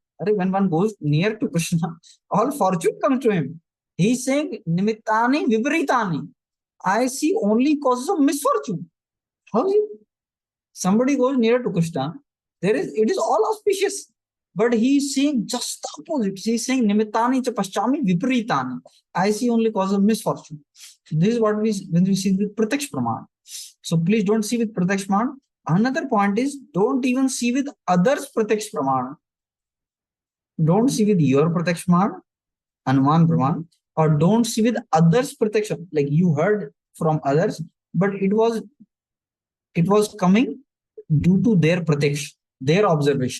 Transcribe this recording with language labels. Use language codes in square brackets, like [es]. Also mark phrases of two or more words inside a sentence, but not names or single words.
[en] When one goes near to Krishna, all fortune comes to him. He is saying [sa] nimittani viparitani, [en] I see only causes of misfortune. How is it? Somebody goes near to Krishna, it is all auspicious, but he is saying just the opposite. He is saying [sa] nimittani cha paschami viparitani, [en] I see only cause of misfortune. So this is what when we see with [sa] pratyaksh praman. [en] So please don't see with [sa] pratyaksh praman. [en] Another point is, don't even see with others [sa] pratyaksh praman. [en] Don't see with your [sa] pratyaksh praman, anuman praman, [en] or don't see with others pratyaksh, like you heard from others, but it was coming due to their pratyaksh, their observation.